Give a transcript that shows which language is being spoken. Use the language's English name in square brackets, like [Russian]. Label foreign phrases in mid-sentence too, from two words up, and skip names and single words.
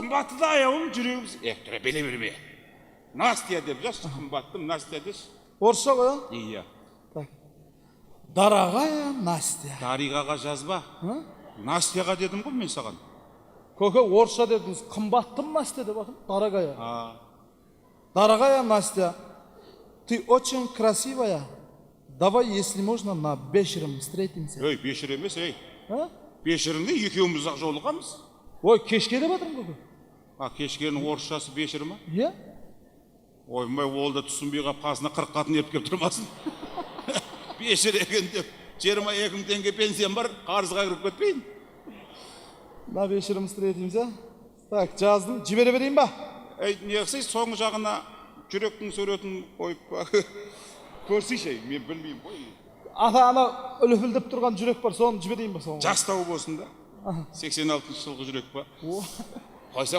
[Kazakh] Қымбатты да аяулым, жүрегіміз. Тұра, беле берме. Настя деп жазшы, қымбаттым Настя деш. Орысша ғой, а? Иә. [Russian] Дорогая Настя. [Kazakh] Дариғаға жазба. Настяға дедім ғой мен саған. Көке, орысша дедіңіз, қымбаттым Настя деп атым. [Russian] Дорогая. Дорогая Настя, ты очень красивая. Давай, если можно, на вечером встретимся. [Kazakh] Ей, вечер емес, ей. Вечеріңде екеуміз ақ жолығамыз. Ой, кешке деп атырмын көке. Кешкенің орысшасы вечер ма? Иә. Оймай, ол да түсінбей қап, қасына 40 қатын еріп кеп тұрмасын. Вечер екен деп, 22 мың теңге пенсиям бар, қарызға кіріп кетпейін. [Russian] На вечером встретимся. Так, [Kazakh] жаздым, жібере берейін ба? Не қысай, соңғы жағына жүректің суретін қойып ба? Көрсейші, мен білмеймін ғой. Ата-ана үліпілдіп тұрған жүрек бар, соны жіберейін ба соңғы? Жастау болсын да. 86 жылғы жүрек ба? Қойса.